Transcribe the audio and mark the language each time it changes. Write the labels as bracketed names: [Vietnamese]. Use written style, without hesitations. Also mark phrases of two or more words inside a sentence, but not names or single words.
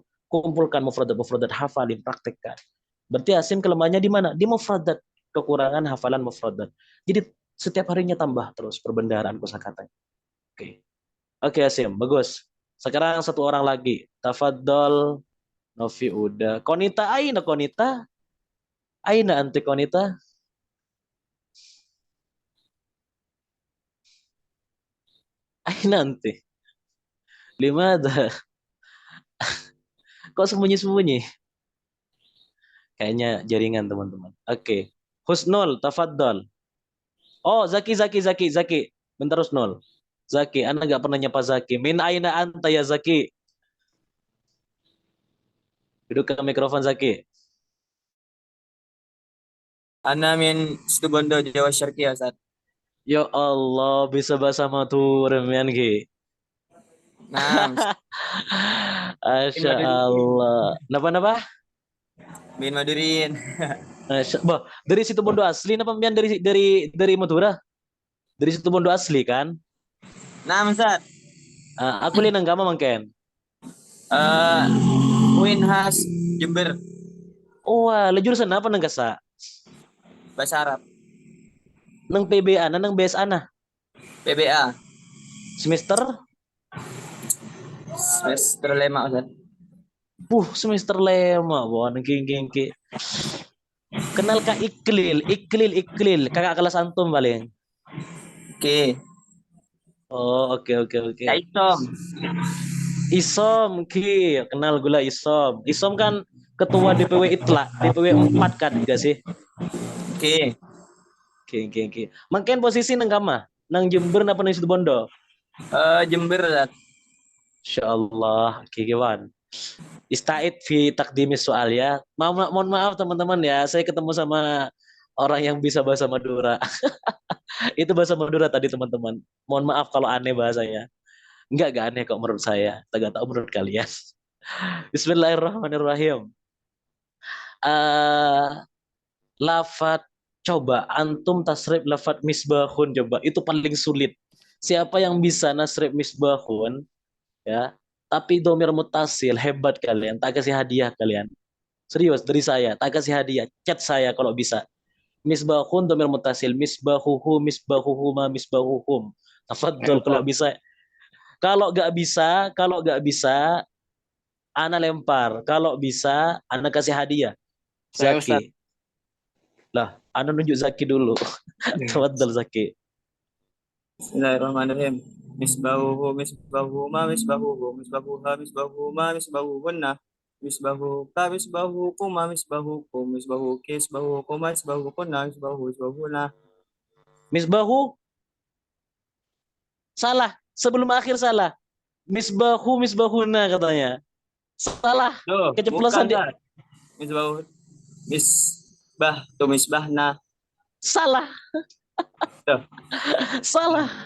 [Indonesian] Kumpulkan mufradat, hafalin, praktekkan. Berarti Asim kelemahannya di mana? Di mufradat, kekurangan hafalan mufradat. Jadi setiap harinya tambah terus perbendaharaan kosakatanya. Oke Asim, bagus. Sekarang satu orang lagi. Tafadhol. Novi udah. [Arabic] Konita, aina Konita? أين أنتِ Konita؟ أين أنتِ? لماذا? [Indonesian] Kok sembunyi-sembunyi? Kayaknya jaringan teman-teman. Oke. Husnul, tafadhol. Oh, Zaki. Bentar Husnul. Zaki, Anda nggak pernah nyapa Zaki. [Arabic] من أين أنت يا Zaki? [Indonesian] Duduk ke mikrofon Zaki. [Arabic] أنا من Situbondo، جاوة شرقي يا، أستاذ. [Indonesian] Ya Allah, bisa bahasa Madura [Madurese] mian ki. [Indonesian] Nah, Masya Allah. Napa? [Arabic] بن مادورين. [Indonesian] Bah, dari Situbondo asli [Madurese] napa mian [Indonesian] dari Madura? Dari Situbondo asli kan? Nah, Ustaz. Aku lihat nggak mungkin. Winhas Jember. Wah, jurusan apa [Madurese] nang kasa? [Indonesian] Bahasa Arab. [Madurese] Nang PBA, nang BSA na? [Indonesian] PBA. Semester 5, Ustaz. semester 5, wah [Madurese] nang ki. [Indonesian] Kenalkah Iklil? Iklil. Kakak kelas antum paling. Oke. Oh, oke. Kak Isom. Isom, kenal gula Isom. Isom kan ketua DPW Itlak, DPW 4 kan, gak sih? Oke. [Madurese] Oke. [Indonesian] Mungkin posisi [Madurese] nang kama, nang Jember napa nang Situbondo? [Indonesian] Jember, Ustaz. Insyaallah, kawan. [Arabic] استعد في تقديم السؤال يا. [Indonesian] Mohon maaf teman-teman ya, saya ketemu sama orang yang bisa bahasa Madura. Itu bahasa Madura tadi teman-teman. Mohon maaf kalau aneh bahasanya. Enggak aneh kok menurut saya. Enggak tahu menurut kalian. Bismillahirrahmanirrahim. Lafat coba antum tasrif lafat misbahun coba. Itu paling sulit. Siapa yang bisa nasrif misbahun ya, tapi [Arabic] ضمير متصل [Indonesian] hebat kalian. Tak kasih hadiah kalian. Serius dari saya, tak kasih hadiah. Chat saya kalau bisa. [Arabic] مصباح ضمير متصل، مصباحهما، مصباحهم. [Indonesian] Tafadhol kalau bisa. Kalau nggak bisa, ana lempar. Kalau bisa, ana kasih hadiah. Saya, Ustaz. Zaki. Lah, ana nunjuk Zaki dulu. Tafadhol Zaki. Bismillahirrahmanirrahim. [Arabic] مصباحه، مصباحهما، مصباحه، مصباحها، مصباحهما، مصباحهن. مصباحك، مصباحكما، مصباحكم، مصباحكِ، مصباحكما، مصباحكن، مصباحهن. [Indonesian] Misbahu salah. Sebelum akhir salah. Misbahuna katanya. Salah. Loh, Keceplosan bukan, Ustaz. [Arabic] مصباحه، مصباحنا. [Indonesian] Salah. Tuh. Salah.